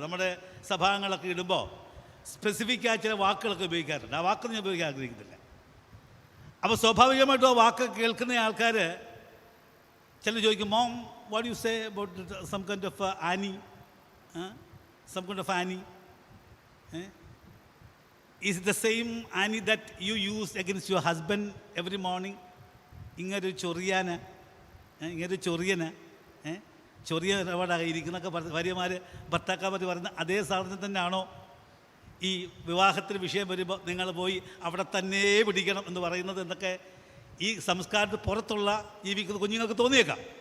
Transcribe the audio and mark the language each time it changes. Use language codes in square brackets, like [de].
[ml] നമ്മുടെ സഭാംഗങ്ങളൊക്കെ ഇടുമ്പോൾ സ്പെസിഫിക്കായ ചില വാക്കുകളൊക്കെ ഉപയോഗിക്കാറുണ്ട്. ആ വാക്കൊന്നും ഞാൻ ഉപയോഗിക്കാൻ ആഗ്രഹിക്കുന്നില്ല. അപ്പോൾ സ്വാഭാവികമായിട്ടും ആ വാക്ക് കേൾക്കുന്ന ആൾക്കാർ ചിലർ ചോദിക്കും, [en] Mom what you say about some kind of Annie, some kind of Annie? Is it the same Annie that you use against your husband every morning? [ml] ഇങ്ങനൊരു ചൊറിയാന, ഇങ്ങനൊരു ചൊറിയന, ചൊറിയനോടായിരിക്കുന്നൊക്കെ ഭാര്യമാർ ഭർത്താക്കന്മാർ പറയുന്ന അതേ സാധനം തന്നെയാണോ ഈ വിവാഹത്തിന് വിഷയം വരുമ്പോൾ നിങ്ങൾ പോയി അവിടെ തന്നെ പിടിക്കണം എന്ന് പറയുന്നത് എന്നൊക്കെ ഈ സംസ്കാരത്തിന് പുറത്തുള്ള ജീവിക്കുന്ന കുഞ്ഞുങ്ങൾക്ക് തോന്നിയേക്കാം.